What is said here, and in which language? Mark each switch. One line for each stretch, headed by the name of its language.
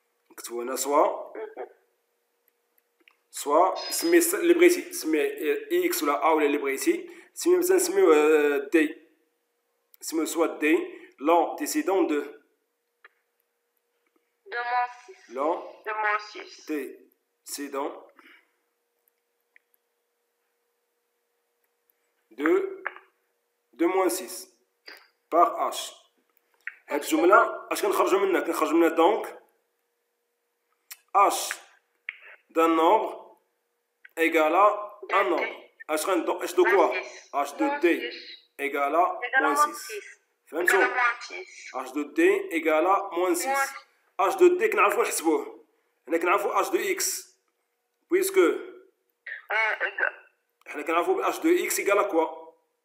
Arabic: نكتبو هنا سوا سمي اللي بغيتي، سمي اكس ولا ا ولا اللي بغيتي. سمي مثلا نسميوه دي، سميوه سوا دي لونتيسيدون دو
French: moins 6. L'antécédent de moins 6 par h.
Arabic: هاد الجملة اش كنخرجو منها؟ كنخرجو منها دونك
French: h d'un nombre égale à un nombre. h de quoi? h de d égale à moins 6.
Arabic: فهمتوا؟
French: h de d égale à moins 6.
Arabic: h de d كنعرفو نحسبوه، هنا كنعرفو h de x puisque حنا كنعرفو
French: h de x égale à quoi?